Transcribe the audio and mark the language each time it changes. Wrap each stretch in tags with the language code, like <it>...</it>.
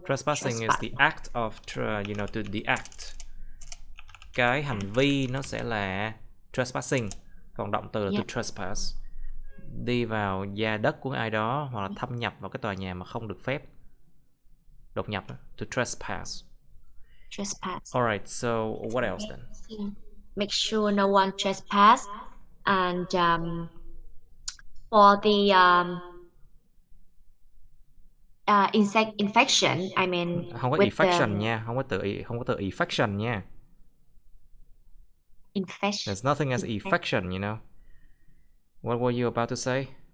<en>Trespassing is the act of, to the act.</en> <vi>Cái hành vi nó sẽ là trespassing, còn động từ là to trespass. Đi vào gia đất của ai đó hoặc là thâm nhập vào cái tòa nhà mà không được phép. Đột nhập,</vi> <en>to trespass. Alright, so what else then? Make sure no one trespass, and for the insect infection, I mean,</en> <vi>không có infection nha, không có từ infection nha.</vi> <en>Infection. There's nothing as infection, you know. What were you about to say?</en>